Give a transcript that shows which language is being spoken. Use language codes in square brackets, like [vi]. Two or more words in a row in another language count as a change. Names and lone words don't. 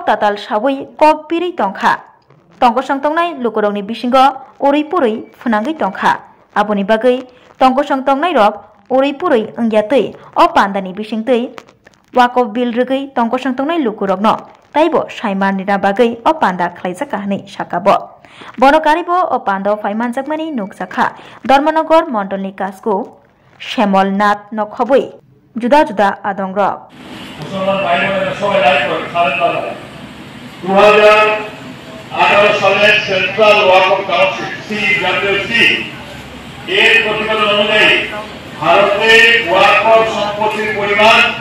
[trp] ताताल साबै कक बिरै तंखा तंकसं तंगनाय लोकरंनि बिसिंगो ओरैपुरै फुनांगै तंखा आबनि बागै तंकसं तंगनाय रक ओरैपुरै अंग्यातै अ पान्दानि बिसिंतै वाकफ बिल रगै तंकसं तंगनाय लोकरकनो ताइबो सायमारनिना बागै अ पान्दा खलायजाका हनै साकाबो बनकारिबो अ पान्दाव फाइमानजाकमानि नुकजाखा धर्मनगर मण्डलनि कासको শ্যামল নাথ নখবই জুদা জুদা আদং রক [bn] মুসলমান ভাই বোনেরা সবাই লাইক করে সারেন দাদা 2018 সালের সেন্ট্রাল ওয়াকফ কাউন্সিল সিডব্লিউসি এর প্রতিবেদন অনুযায়ী ভারতে ওয়াকফ সম্পত্তির পরিমাণ